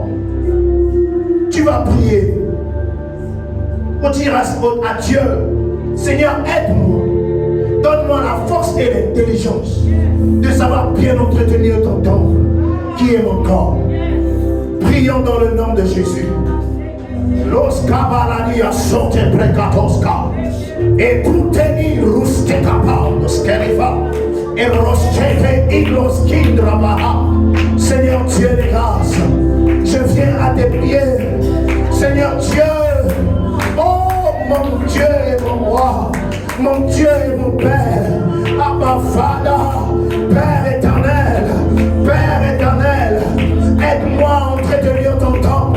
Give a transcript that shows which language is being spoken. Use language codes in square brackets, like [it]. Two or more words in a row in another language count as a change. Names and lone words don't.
[fr] Tu vas prier pour dire à Dieu, Seigneur, aide-moi, donne-moi la force et l'intelligence de savoir bien entretenir ton temple, qui est mon corps. Prions dans le nom de Jésus. Los cabalania sote precatoska et tuteni ruste capandos keriva et roschete iglos kindrabaha. Seigneur Dieu des grâces, je viens à tes pieds. Seigneur Dieu, oh mon Dieu et mon roi, mon Dieu et mon Père, Abba Father, Père éternel, aide-moi à entretenir ton temple.